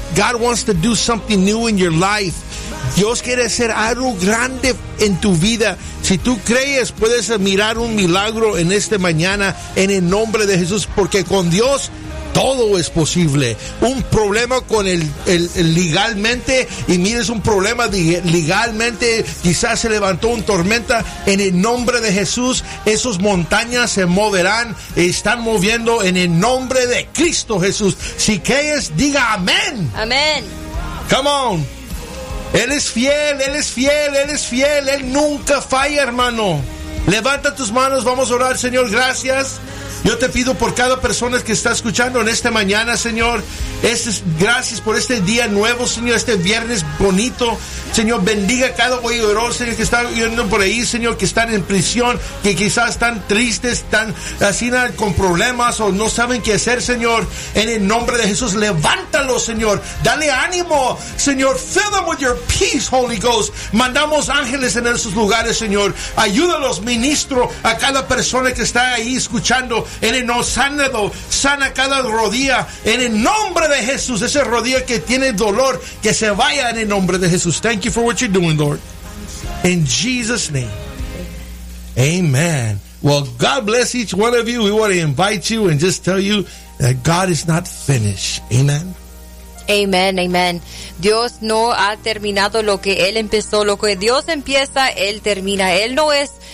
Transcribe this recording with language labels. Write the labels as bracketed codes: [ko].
[en] God wants to do something new in your life. [es] Dios quiere hacer algo grande en tu vida. Si tú crees, puedes mirar un milagro en esta mañana en el nombre de Jesús. Porque con Dios todo es posible. Un problema con el legalmente, y mires un problema legalmente, quizás se levantó un tormenta, en el nombre de Jesús, esas montañas se moverán, están moviendo en el nombre de Cristo Jesús. Si crees, diga amén. Amén. [en] Come on. [es] Él es fiel, Él es fiel, Él es fiel. Él nunca falla, hermano. Levanta tus manos, vamos a orar, Señor. Gracias. Yo te pido por cada persona que está escuchando en esta mañana, Señor. Gracias por este día nuevo, Señor, este viernes bonito. Señor, bendiga a cada oyedor, Señor, que está oyendo por ahí, Señor, que están en prisión, que quizás están tristes, están así con problemas o no saben qué hacer, Señor. En el nombre de Jesús, levántalo, Señor. Dale ánimo, Señor. [en] Fill them with your peace, Holy Ghost. [es] Mandamos ángeles en esos lugares, Señor. Ayúdalos, ministro, a cada persona que está ahí escuchando. En el nombre, sana cada rodilla. En el nombre de Jesús, esa rodilla que tiene dolor, que se vaya en el nombre de Jesús. [en] Thank you for what you're doing, Lord. In Jesus' name. Amen. Well, God bless each one of you. We want to invite you and just tell you that God is not finished. Amen. Amen, amen. [es] Dios no ha terminado lo que Él empezó. Lo que Dios empieza, Él termina. Él no es...